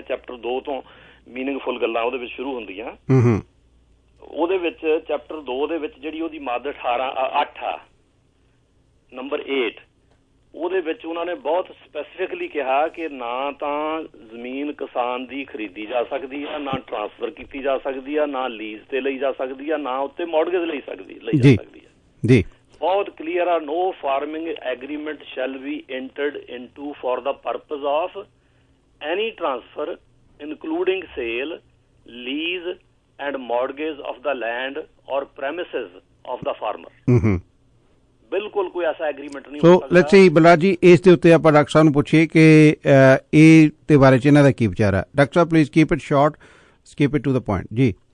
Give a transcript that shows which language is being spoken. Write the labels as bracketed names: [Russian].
[Punjabi] Chapter 2 ਤੋਂ meaningful ਗੱਲਾਂ ਉਹਦੇ ਵਿੱਚ ਸ਼ੁਰੂ ਹੁੰਦੀਆਂ। ਉਹਦੇ ਵਿੱਚ ਚੈਪਟਰ 2 ਦੇ ਵਿੱਚ ਜਿਹੜੀ ਉਹਦੀ ਮੱਦ 8 ਆ, ਨੰਬਰ 8, ਉਹਦੇ ਵਿੱਚ ਉਹਨਾਂ ਨੇ ਬਹੁਤ ਸਪੈਸੀਫਿਕਲੀ ਕਿਹਾ ਕਿ ਨਾ ਤਾਂ ਜ਼ਮੀਨ ਕਿਸਾਨ ਦੀ ਖਰੀਦੀ ਜਾ ਸਕਦੀ ਆ, ਨਾ ਟਰਾਂਸਫਰ ਕੀਤੀ ਜਾ ਸਕਦੀ ਆ, ਨਾ ਲੀਜ਼ ਤੇ ਲਈ ਜਾ ਸਕਦੀ ਆ, ਨਾ ਉੱਤੇ ਮੌਰਗੇਜ ਲਈ ਜਾ ਸਕਦੀ ਆ ਜੀ। ਬਹੁਤ ਕਲੀਅਰ ਆ, [English] no farming agreement shall be entered into for the purpose of any transfer including sale, lease and mortgage of the land or premises of the farmer। [Punjabi] ਬਿਲਕੁਲ ਕੋਈ ਐਸਾ ਐਗਰੀਮੈਂਟ ਨਹੀਂ ਹੋ ਸਕਦਾ। [English] so let's see [Punjabi] ਬਲਰਾਜ ਜੀ, ਇਸ ਦੇ ਉੱਤੇ ਆਪਾਂ ਡਾਕਟਰ ਸਾਹਿਬ ਨੂੰ ਪੁੱਛੀਏ ਕਿ ਇਹ ਦੇ ਬਾਰੇ ਚ ਇਹਨਾਂ ਦਾ ਕੀ ਵਿਚਾਰ ਹੈ। [English] Doctor ਸਾਹਿਬ please keep it short, keep it to the point ਜੀ।